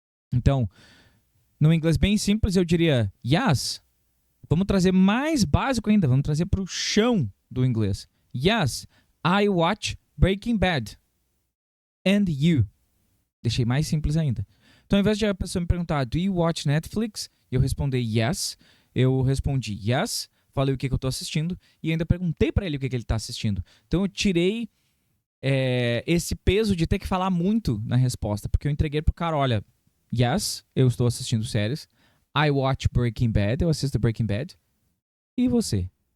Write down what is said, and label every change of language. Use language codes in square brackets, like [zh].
[pt] Então, no inglês bem simples, eu diria yes. Vamos trazer mais básico ainda, vamos trazer pro chão do inglês. [en] Yes, I watch Breaking Bad. And you? [pt] Deixei mais simples ainda. Então, ao invés de a pessoa me perguntar, [en] do you watch Netflix? [pt] E eu responder yes, eu respondi yes, falei o que eu tô assistindo e ainda perguntei para ele o que ele tá assistindo. Então, eu tirei esse peso de ter que falar muito na resposta, porque eu entreguei pro cara, olha, yes, eu estou assistindo séries, [en] I watch Breaking Bad, [pt] eu assisto Breaking Bad, e você?